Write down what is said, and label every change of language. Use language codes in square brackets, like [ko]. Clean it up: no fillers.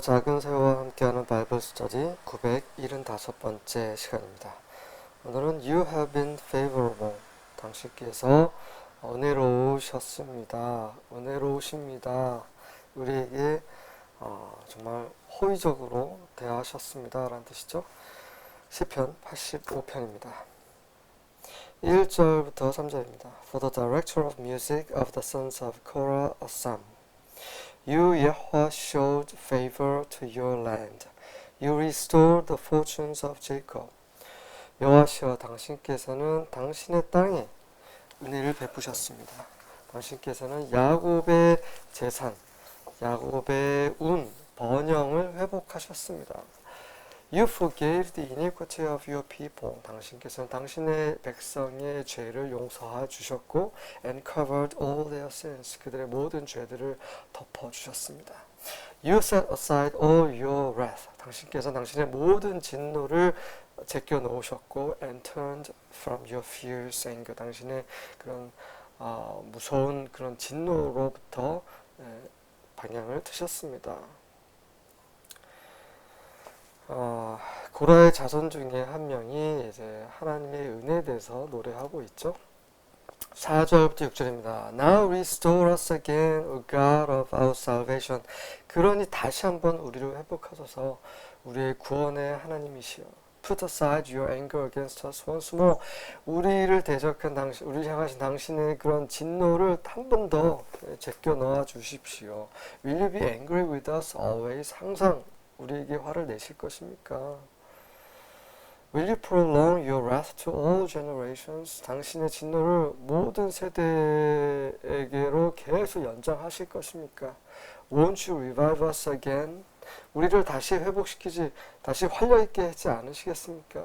[ko] 작은 새우와 함께하는 바이블 스터디 975번째 시간입니다. 오늘은 [en] You have been favorable. [ko] 당신께서 은혜로우셨습니다. 은혜로우십니다. 우리에게 정말 호의적으로 대하셨습니다. 라는 뜻이죠. 시편 85편입니다. 1절부터 3절입니다. [en] For the director of music of the sons of Korah a psalm. You, Yahweh, showed favor to your land. You restored the fortunes of Jacob. [ko] 여호와시여, 당신께서는 당신의 땅에 은혜를 베푸셨습니다. 당신께서는 야곱의 재산, 야곱의 운, 번영을 회복하셨습니다. [en] You forgave the iniquity of your people. [ko] 당신께서는 당신의 백성의 죄를 용서해 주셨고, [en] and covered all their sins. [ko] 그들의 모든 죄들을 덮어 주셨습니다. [en] You set aside all your wrath. [ko] 당신께서 당신의 모든 진노를 제껴 놓으셨고, [en] and turned from your fierce anger. [ko] 당신의 그런 무서운 그런 진노로부터 방향을 트셨습니다. 고라의 자손 중에 한 명이 이제 하나님의 은혜에 대해서 노래하고 있죠. 4절부터 6절입니다. [en] Now restore us again, O God of our salvation. [ko] 그러니 다시 한번 우리를 회복하소서. 우리의 구원의 하나님이시여. [en] Put aside your anger against us once more. [ko] 우리를 대적한 당신, 우리를 향하신 당신의 그런 진노를 한 번 더 제껴 넣어 주십시오. [en] Will you be angry with us always? [ko] 항상 우리에게 화를 내실 것입니까? [en] Will you prolong your wrath to all generations? [ko] 당신의 진노를 모든 세대에게로 계속 연장하실 것입니까? [en] Won't you revive us again? [ko] 우리를 다시 회복시키지, 다시 활력있게 하지 않으시겠습니까?